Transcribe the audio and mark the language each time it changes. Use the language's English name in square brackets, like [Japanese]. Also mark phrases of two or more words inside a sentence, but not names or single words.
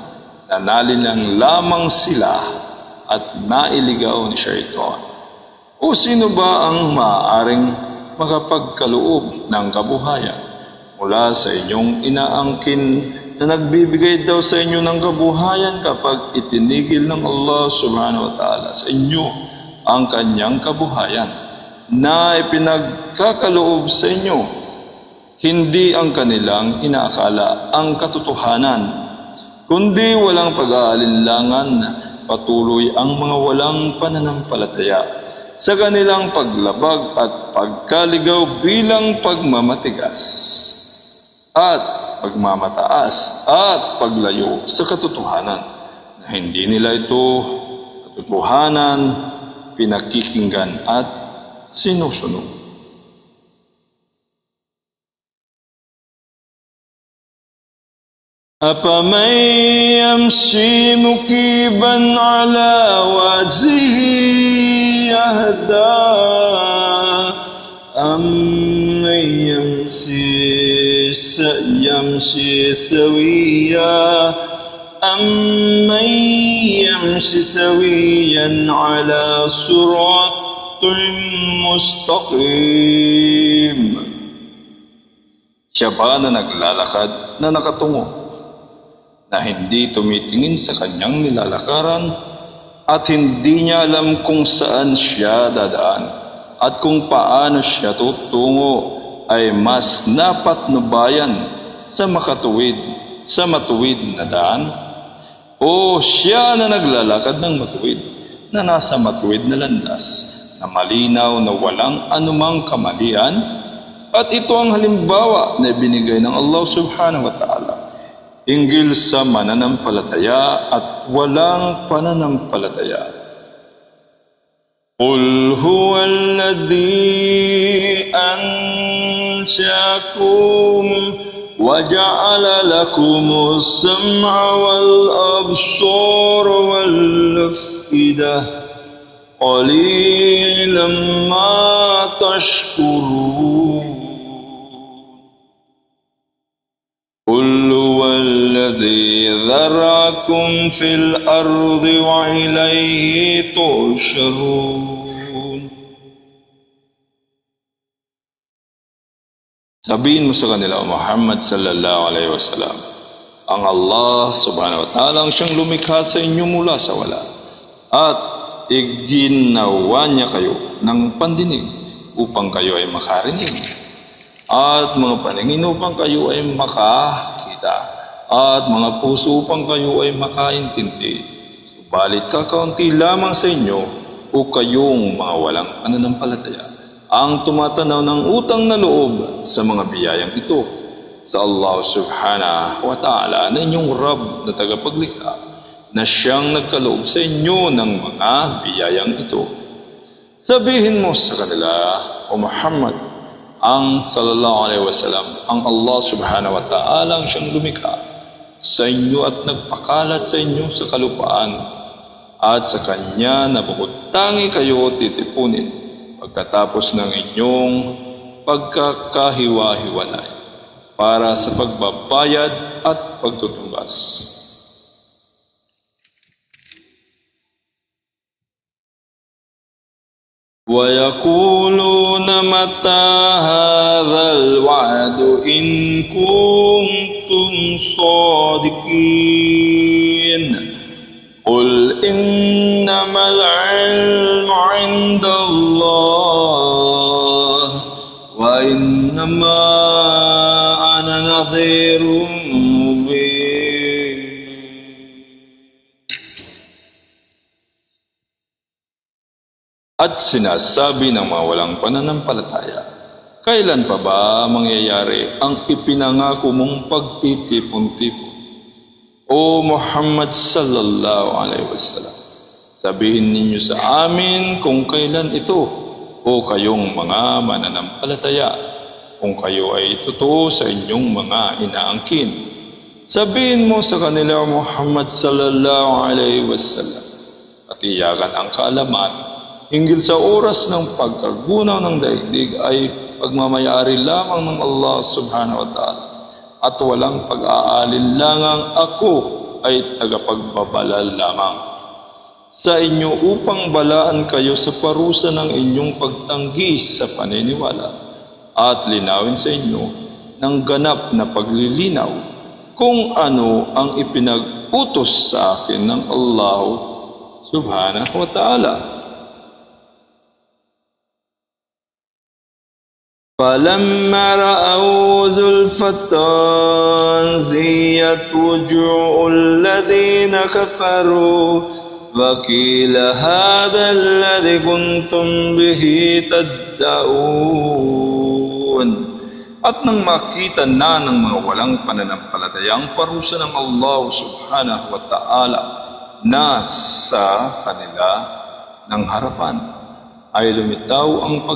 [Filipino] Nanalinlang lamang sila at nailigaw ni Shaitan. O sino ba ang maaaring makapagkaloob ng kabuhayan mula sa inyong inaangkin na nagbibigay daw sa inyo ng kabuhayan kapag itinigil ng Allah [Arabic] سبحانه وتعالى [Filipino] sa inyo ang kanyang kabuhayan na ipinagkakaloob sa inyo, hindi ang kanilang inaakala ang katotohanan, kundi walang pag-aalinlangan patuloy ang mga walang pananampalataya sa kanilang paglabag at pagkaligaw bilang pagmamatigas at pagmamataas at paglayo sa katotohanan na hindi nila ito katotohanan pinakikinggan at sinusunod. [Arabic] أفمن يمشي مكبا على وجهه أهدى أمن يمشي سويا على صراط مستقيم. [Filipino] Siya ba na naglalakad na nakatungo, na hindi tumitingin sa kanyang nilalakaran at hindi niya alam kung saan siya dadaan at kung paano siya tutungo, ay mas napatnubayan sa matuwid na daan? O siya na naglalakad ng matuwid, na nasa matuwid na landas, na malinaw na walang anumang kamalian? At ito ang halimbawa na binigay ng Allah [Arabic] سبحانه وتعالى [Filipino] hinggil sa mananampalataya at walang pananampalataya. [Arabic] قل هو الذي أنشأكم وجعل لكم السمع والأبصار والأفئدة قليلا ما تشكرون. قل هو الذي ذرأكم في الأرض وإليه تحشرون. [Filipino] Sabihin mo sa kanila, Muhammad [Arabic] صلى الله عليه وسلم, [Filipino] ang Allah [Arabic] سبحانه وتعالى [Filipino] ang siyang lumikha sa inyo mula sa wala, at iginawa niya kayo ng pandinig upang kayo ay makarinig, at mga paningin upang kayo ay makakita, at mga puso upang kayo ay makaintindi. Subalit kakaunti lamang sa inyo o kayong mga walang pananampalataya ang tumatanaw ng utang na loob sa mga biyayang ito sa Allah [Arabic] سبحانه وتعالى [Filipino] na inyong Rabb na tagapaglikha, na siyang nagkaloob sa inyo ng mga biyayang ito. Sabihin mo sa kanila, O Muhammad, ang [Arabic] صلى الله عليه وسلم, [Filipino] ang Allah [Arabic] سبحانه وتعالى [Filipino] ang siyang lumikha sa inyo at nagpakalat sa inyo sa kalupaan, at sa kanya na bukod tangi kayo titipunin pagkatapos ng inyong pagkakahiwa-hiwalay para sa pagbabayad at pagtutumbas. [Arabic] وَيَقُولُونَ مَتَى هَذَا الْوَعْدُ إِن كُنتُمْ صَادِقِينَ قُلْ إِنَّمَا الْعِلْمُ عِندَ اللَّهِ وَإِنَّمَا أَنَا نَذِيرٌ مُبِينٌ. [Filipino] At sinasabi ng mga walang pananampalataya, kailan pa ba mangyayari ang ipinangako mong pagtitipon-tipon? O Muhammad [Arabic] صلى الله عليه وسلم, [Filipino] sabihin ninyo sa amin kung kailan ito, o kayong mga mananampalataya, kung kayo ay totoo sa inyong mga inaangkin. Sabihin mo sa kanila, Muhammad [Arabic] صلى الله عليه وسلم, [Filipino] at iyakan ang kaalaman hinggil sa oras ng pagkagunaw ng daigdig ay pagmamayari lamang ng Allah [Arabic] سبحانه وتعالى, [Filipino] at walang pag-aalinlangang ako ay tagapagbabala lamang sa inyo upang balaan kayo sa parusa ng inyong pagtanggi sa paniniwala, at linawin sa inyo ng ganap na paglilinaw kung ano ang ipinag-utos sa akin ng Allah [Arabic] سبحانه وتعالى. فَلَمَّا رَأَوْا زُلْفَةً سِيَّتْ وُجُوهُ الَّذِينَ كَفَرُوا وَقِيلَ هَذَا الَّذِي كُنْتُمْ بِهِ تَدَّعُونَ. [Filipino] At nang makita na ng mga walang pananampalataya ang parusa ng Allah [Arabic] سبحانه وتعالى [Filipino] na sa kanila ng harapan, ay lumitaw ang